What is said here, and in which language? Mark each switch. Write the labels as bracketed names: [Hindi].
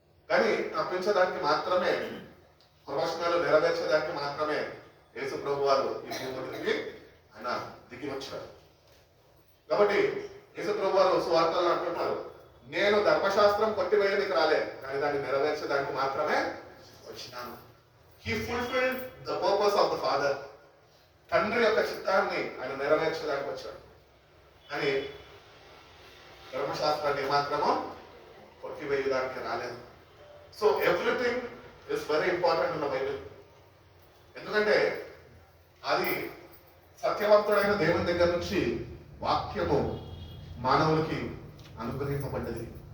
[Telugu] కానీ తప్పించడానికి మాత్రమే, ప్రవచనాలు నెరవేర్చడానికి మాత్రమే యేసు ప్రభు వారు ఈ భూమికి ఆయన దిగి వచ్చారు. కాబట్టి యేసు ప్రభు వారు సువార్తలు అంటున్నారు, నేను ధర్మశాస్త్రం కొట్టివేయడానికి రాలే, కానీ దాన్ని నెరవేర్చడానికి మాత్రమే వచ్చినాను. [English] He fulfilled the purpose of the Father. [Telugu] తండ్రి యొక్క చిత్తాన్ని ఆయన నెరవేర్చడానికి వచ్చాడు. కానీ ధర్మశాస్త్రాన్ని మాత్రము కొట్టివేయడానికి రాలేదు. [English] So everything is very important in the Bible. [Telugu] ఎందుకంటే అది సత్యవంతుడైన దేవుని దగ్గర నుంచి వాక్యము మానవులకి అనుగ్రహింపబడ్డది.